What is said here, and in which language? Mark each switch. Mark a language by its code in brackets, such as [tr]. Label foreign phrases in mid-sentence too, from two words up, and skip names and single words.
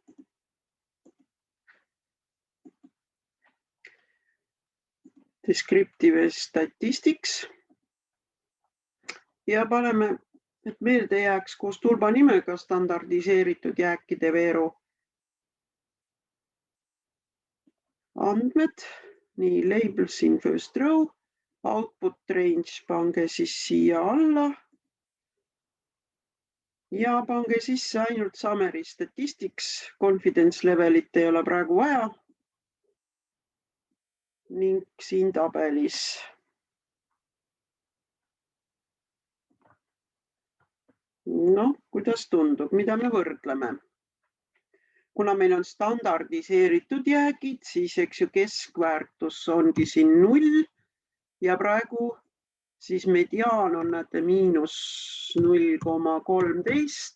[en] Descriptive statistics. [et] Ja paneme, et meelde jääks koos turbanimega standardiseeritud jääkide veeru. andmed, nii [en] labels in first row, output range [et] pange siis siia alla ja pange sisse ainult [en] summary statistics, confidence levelit [et] ei ole praegu vaja. Ning siin tabelis. No, kuidas tundub, mida me võrdleme? Kuna meil on standardiseeritud jäägid, siis eks ju keskväärtus ongi siin 0 ja praegu siis mediaan on näete -0,13.